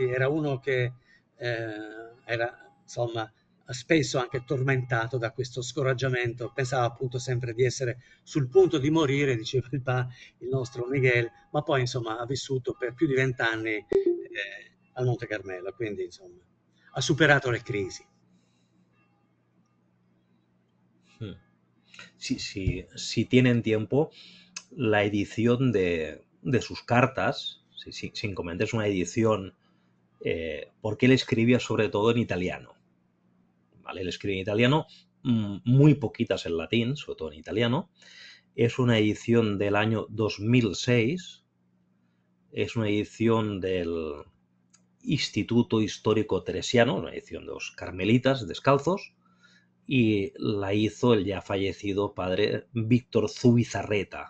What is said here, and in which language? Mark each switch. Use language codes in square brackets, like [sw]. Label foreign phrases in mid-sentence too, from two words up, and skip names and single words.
[it] Era uno che era insomma spesso anche tormentato da questo scoraggiamento, pensava appunto sempre di essere sul punto di morire, diceva il nostro Miguel, ma poi insomma ha vissuto per più di 20 anni al Monte Carmelo, quindi insomma ha superato le crisi. [es] Si tienen tiempo, la edición de sus cartas, sin comentar, es una edición, porque él escribía sobre todo en italiano. ¿Vale? Él escribe en italiano, muy poquitas en latín, sobre todo en italiano. Es una edición del año 2006, es una edición del Instituto Histórico Teresiano, una edición de los Carmelitas Descalzos, y la hizo el ya fallecido padre Víctor Zubizarreta.